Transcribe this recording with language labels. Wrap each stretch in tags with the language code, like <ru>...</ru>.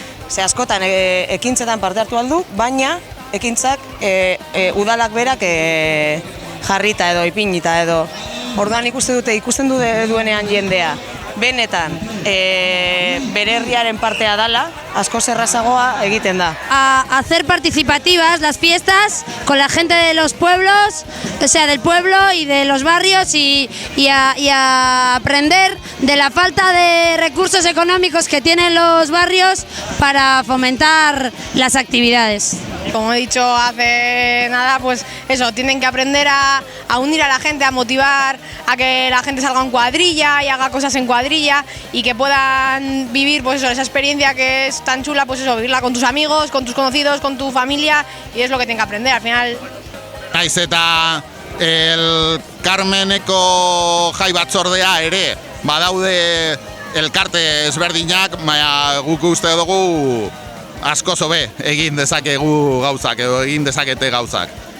<eu>Ze askotan ekintzetan parte hartu aldu, baina ekintzak udalak berak jarrita edo ipinita edo. Orduan ikusten duenean jendea. Benetan, bere herriaren partea dala, asko errazagoa egiten da.</eu> <es>A hacer participativas las fiestas con la gente de los pueblos, o sea, del pueblo y de los barrios y a aprender de la falta de recursos económicos que tienen los barrios para fomentar las actividades. Como he dicho hace nada, pues eso, tienen que aprender a unir a la gente, a motivar a que la gente salga en cuadrilla y haga cosas en cuadrilla y que puedan vivir pues eso, esa experiencia que es tan chula, pues eso, vivirla con tus amigos, con tus conocidos, con tu familia, y es lo que tienen que aprender al final.</es> <eu>Naiz eta el Carmeneko jai batzordea ere badaude elkarte ezberdinak, baina guk uste dugu askoz hobe egin dezakegu gauzak edo egin dezakete gauzak.</eu>